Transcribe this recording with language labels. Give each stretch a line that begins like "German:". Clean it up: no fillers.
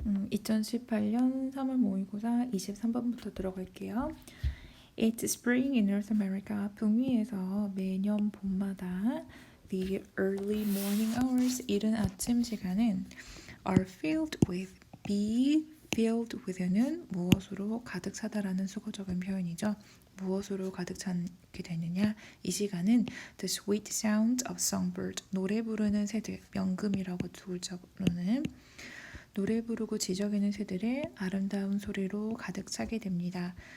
Korean: 2018년 3월 모의고사 23번부터 들어갈게요.
English: It's spring in North America.
Korean: 북미에서 매년 봄마다
English: the early morning hours,
Korean: 이른 아침 시간은
English: are filled with,
Korean: be filled with는 무엇으로 가득 차다라는 수거적인 표현이죠. 무엇으로 가득 차게 되느냐? 이 시간은
English: the sweet sound of songbird,
Korean: 노래 부르는 새들, 명금이라고 두글자로는 노래 부르고 지저귀는 새들의 아름다운 소리로 가득 차게 됩니다.